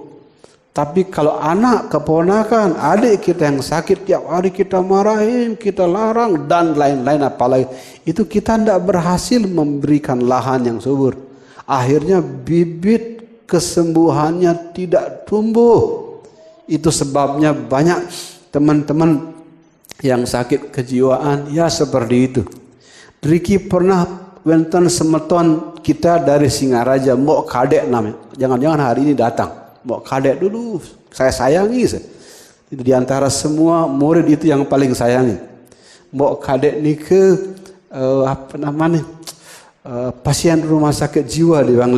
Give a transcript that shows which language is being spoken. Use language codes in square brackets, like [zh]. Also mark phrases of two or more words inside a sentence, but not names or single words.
[id] Tapi kalau anak, keponakan, adik kita yang sakit, tiap hari kita marahin, kita larang, dan lain-lain apalagi, itu kita tidak berhasil memberikan lahan yang subur. Akhirnya bibit kesembuhannya tidak tumbuh. Itu sebabnya banyak teman-teman yang sakit kejiwaan, ya seperti itu. Riki pernah [ban] wenten semeton [id] kita dari Singaraja, Mbok Kadek namanya. Jangan-jangan hari ini datang. Mbok Kadek dulu saya sayangi. Itu diantara semua murid itu yang paling sayangi. Mbok Kadek ini pasien rumah sakit jiwa di Bangli.